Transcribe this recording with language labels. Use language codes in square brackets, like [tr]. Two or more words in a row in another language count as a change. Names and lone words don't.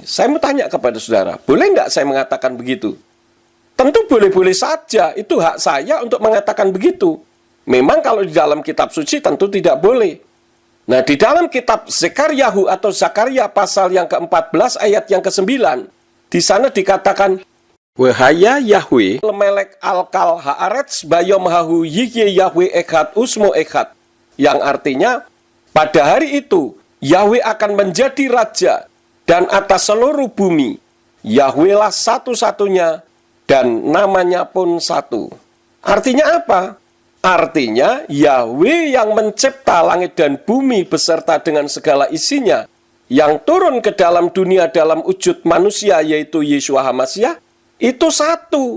[id] Saya mau tanya kepada saudara, boleh nggak saya mengatakan begitu? Tentu boleh-boleh saja, itu hak saya untuk mengatakan begitu. Memang kalau di dalam kitab suci tentu tidak boleh. Nah, di dalam kitab Zekaryahu atau Zakaria pasal yang ke-14 ayat yang ke-9, di sana dikatakan, [he] והיה יהוה למלך על כל הארץ ביום ההוא יהיה יהוה אחד ושמו אחד. [id] Yang artinya, pada hari itu, Yahweh akan menjadi raja, dan atas seluruh bumi, Yahweh lah satu-satunya, dan namanya pun satu. Artinya apa? Artinya, Yahweh yang mencipta langit dan bumi beserta dengan segala isinya, yang turun ke dalam dunia dalam wujud manusia, yaitu Yeshua HaMashiach, itu satu.